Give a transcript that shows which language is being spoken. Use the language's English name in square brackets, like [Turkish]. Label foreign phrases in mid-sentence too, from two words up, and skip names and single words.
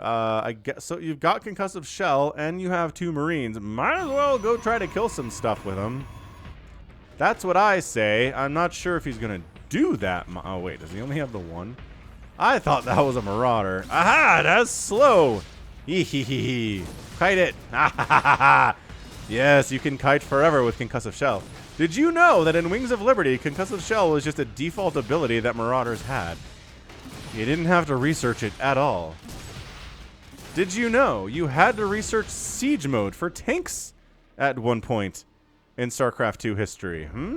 [English] I guess so. You've got concussive shell, and you have 2 Marines. Might as well go try to kill some stuff with them. That's what I say. I'm not sure if he's going to do that. Oh, wait. Does he only have the 1? I thought that was a Marauder. Aha! That's slow. Hee hee hee hee. Kite it. Ha ha ha ha. Yes, you can kite forever with concussive shell. Did you know that in Wings of Liberty, concussive shell was just a default ability that Marauders had? You didn't have to research it at all. Did you know you had to research siege mode for tanks at one point in StarCraft 2 history?